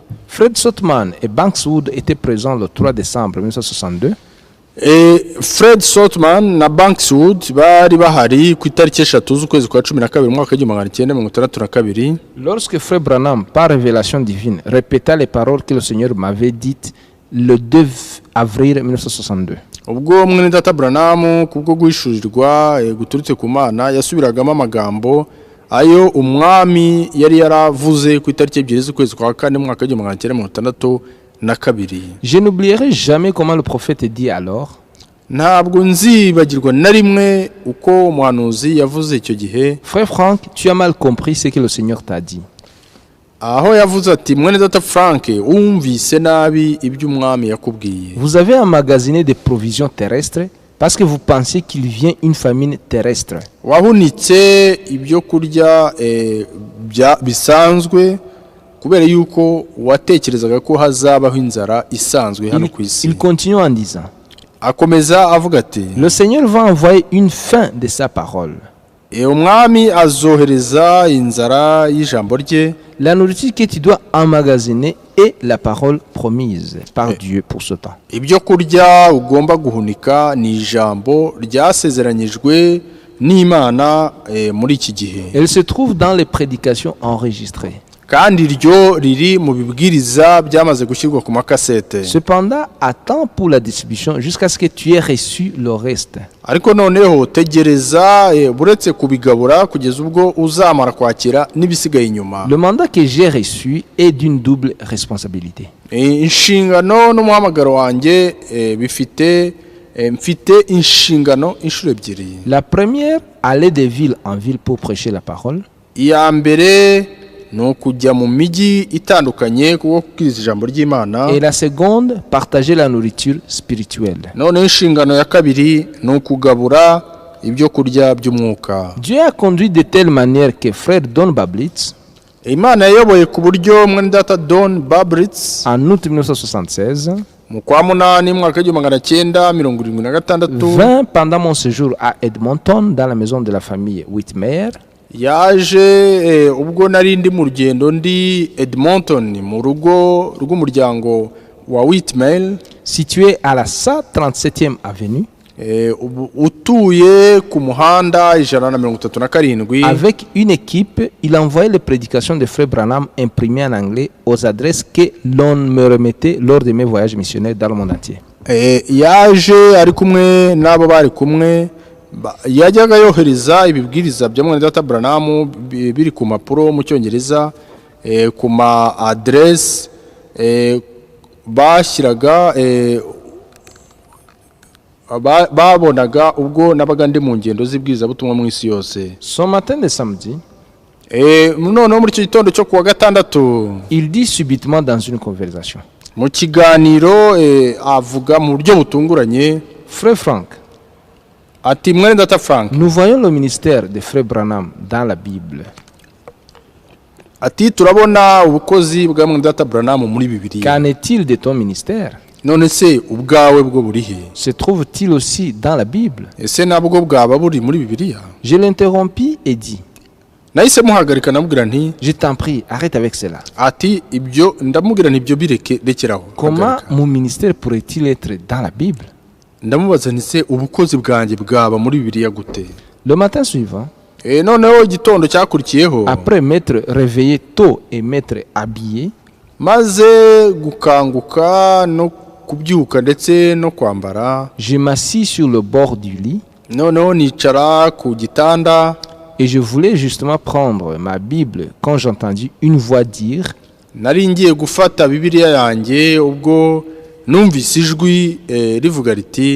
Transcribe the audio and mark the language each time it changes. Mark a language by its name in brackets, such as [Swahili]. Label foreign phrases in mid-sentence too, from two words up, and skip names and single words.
[French] Fred Sotman et Banks Wood étaient présents le 3 décembre 1962. [Kinyarwanda] Fred Sotman na Banks Wood bari bahari ku itariki 3 z'ukwezi kwa 12 mwaka 1962 [French] lorsque Frère Branham, par révélation divine, répéta les paroles que le Seigneur m'avait dites le 2 avril 1962. [Kinyarwanda] ubwo mwene data Branham kubwo guhishurirwa guturutse ku Mana yasubiragamo amagambo ayo umwami yari yaravuze ku itariki 2 z'ukwezi kwa 4 mwaka wa 1962. [French] Je n'oublierai jamais comment le prophète dit alors: [Kinyarwanda] ntabwo nzibagirwa na rimwe uko umuhanuzi yavuze icyo gihe. [French] Frère Franck, tu as mal compris ce que le Seigneur t'a dit. [Kinyarwanda] Aho yavuze ati mwene data Frank umvise nabi ibyo umwami yakubwiye. [French] Vous avez emmagasiné des provisions terrestres parce que vous pensiez qu'il vient une famine terrestre. [Kinyarwanda] Wahunitse ibyo kurya bisanzwe kubera yuko watekerezaga ko hazabaho inzara isanzwe hano ku isi. [French] Il continue en disant: [Kinyarwanda] akomeza avuga ati [French] le Seigneur va envoyer une fin de sa parole. [Kinyarwanda] umwami azohereza inzara y'ijambo rye. [French] La nourriture que tu dois emmagasiner est la parole promise par Dieu pour ce temps. [Kinyarwanda] Ibyo kurya ugomba guhunika ni ijambo ryasezeranyijwe n'Imana muri iki gihe. [French] Elle se trouve dans les prédications enregistrées. [Kinyarwanda] Kandi ryo riri mu bibwiriza byamaze gushyirwa ku makasete. [French] Cependant, attends pour la distribution jusqu'à ce que tu aies reçu le reste. [Kinyarwanda] Ariko noneho tegereza buretse kubigabura kugeza ubwo uzamara kwakira n'ibisigaye inyuma. [French] Le mandat que j'ai reçu est d'une double responsabilité. [Kinyarwanda] Inshingano n'umuhamagaro wanjye mfite inshingano inshuro ebyiri. [French] La première, aller de ville en ville pour prêcher la parole. [Kinyarwanda] Iya mbere no kujya mu miji itandukanye kuko kubwiriza ijambo ry'Imana. [French] Et la seconde, partager la nourriture spirituelle. [Kinyarwanda] None inshingano ya kabiri no kugabura ibyo kurya by'umwuka. [French] Dieu a conduit de telle manière que frère Don Bablitz, [Kinyarwanda] Imana yayoboye ku buryo mwene data Don Bablitz [French] en août 1976, [Kinyarwanda] mu kwa munani mwaka wa 1976 [French] vint pendant mon séjour à Edmonton dans la maison de la famille Whitmer. [Kinyarwanda] yaje ubwo nari ndi mu rugendo ndi Edmonton mu rugo rw'umuryango wa Whitmer, [French] situé à la 137e avenue, [Kinyarwanda] utuye ku muhanda 137. [French] Avec une équipe, il envoyait les prédications de Frère Branham imprimées en anglais aux adresses que l'on me remettait lors de mes voyages missionnaires dans le monde entier. [Kinyarwanda] Yaje ari kumwe n'abo bari kumwe, yajyaga yohereza ibibwiriza bya mwene data Branham biri ku mapuro mu Cyongereza ku ma adresse bashyiraga babonaga ubwo nabaga ndi mu ngendo z'ibwiriza butumwa mu isi yose. [French] Son matin de samedi, [Kinyarwanda] noneho muri icyo gitondo cyo kuwa gatandatu, [French] il dit subitement dans une conversation, [Kinyarwanda] mu kiganiro avuga mu buryo butunguranye: [French] Frère Frank, [Kinyarwanda] ati mwene data Frank, [French] nous voyons le ministère de Frère Branham dans la Bible. [Kinyarwanda] Ati turabona ubukozi bwa mwene data Branham muri Bibiliya. [French] Qu'en est-il de ton ministère? [Kinyarwanda] None se ubwawe bwo burihe? [French] Se trouve-t-il aussi dans la Bible? [Kinyarwanda] Ese nabwo bwaba buri muri Bibiliya? [French] Je l'interrompis et dit, [Kinyarwanda] nahise muhagarika namubwira nti, [French] je t'en prie, arrête avec cela. [Kinyarwanda] Ati ibyo ndamubwira nti ibyo birekeraho. [French] Comment mon ministère pourrait-il être dans la Bible? [Kinyarwanda] Ndamubaza nti se ubukozi bwanjye bwaba muri Bibiliya gute? [French] Le matin suivant, [Kinyarwanda] noneho igitondo cyakurikiyeho, [French] après m'être réveillé tôt et m'être habillé, [Kinyarwanda] maze gukanguka no kubyuka ndetse no kwambara, [French] je m'assis sur le bord du lit, [Kinyarwanda] noneho nicara ku gitanda, [French] et je voulais justement prendre ma Bible quand j'entendis une voix dire, [Kinyarwanda] nari ngiye gufata Bibiliya yanjye ubwo numvise ijwi rivuga riti,